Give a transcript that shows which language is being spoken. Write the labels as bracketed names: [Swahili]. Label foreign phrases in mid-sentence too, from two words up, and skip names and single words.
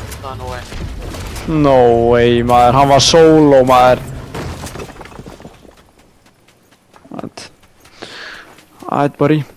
[Icelandic] Það er [English] no way. No way [Icelandic] maður, hann var solo maður. [English] Alright buddy.